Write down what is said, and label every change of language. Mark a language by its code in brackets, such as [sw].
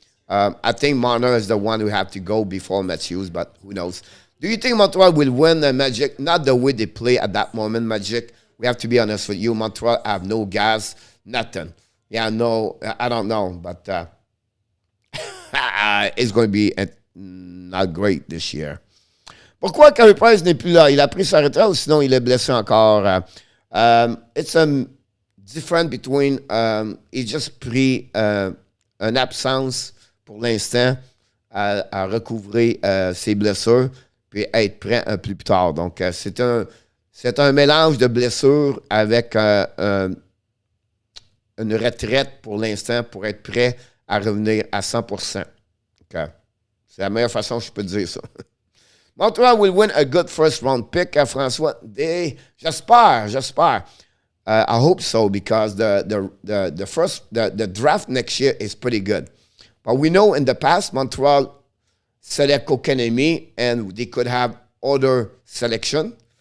[en] I think Marner is the one who have to go before Matthews, but who knows. Do you think Montreal will win the Magic? Not the way they play at that moment, Magic. We have to be honest with you. Montreal have no gas, nothing. Yeah, no, I don't know, but it's going to be not great this year. [fr] Pourquoi Carey Price n'est plus là? Il a pris sa retraite ou sinon il est blessé encore? [en] It's different between, [fr] il just pris une absence pour l'instant à recouvrer ses blessures puis être prêt un peu plus tard. Donc, c'est un mélange de blessures avec une retraite pour l'instant pour être prêt à revenir à 100%. Okay. C'est la meilleure façon que je peux dire ça. [en] Montreal will win a good first round pick, François. [fr] J'espère. [en] I hope so because the draft next year is pretty good. But we know in the past Montreal select Kokanemi and they could have other selection.